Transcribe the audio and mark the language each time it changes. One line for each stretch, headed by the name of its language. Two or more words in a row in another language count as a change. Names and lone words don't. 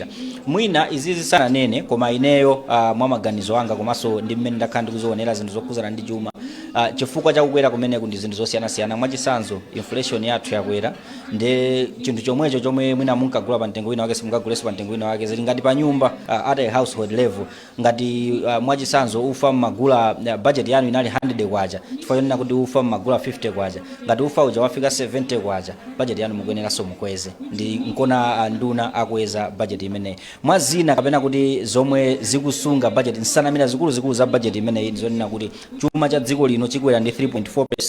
Nyanja: Mwina izizi sana nene, koma ineyo mwa maganizo anga komanso ndi mmene ndakhala ndikuzoonera zinthu zokhuzana ndi chuma. Chifukwa chakukwera kumene ndi zinthu zosiyanasiyana. Mwachisanzo inflation yathu yakwera, ndi chinthu chomwecho chomwe mwina munkagula pa mtengo wina wake simungaguleso pa mtengo wina wake, zili ngati pa nyumba
English: at a household level.
Nyanja: Ngati mwachisanzo ufa mmagula budget yanu inali 100 kwacha, chifukwa chonena kuti ufa mmagula 50 kwacha. Ngati ufa uja wafika 70 kwacha, budget yanu mukuyeneranso mukweze. Ndi nkona nduna akweza budget imene. Mwazina kapena kuti zomwe zikusunga budget nsanamira zikulu za budget imene zonena kuti chuma cha dziko lino chikwera ndi 3.4%.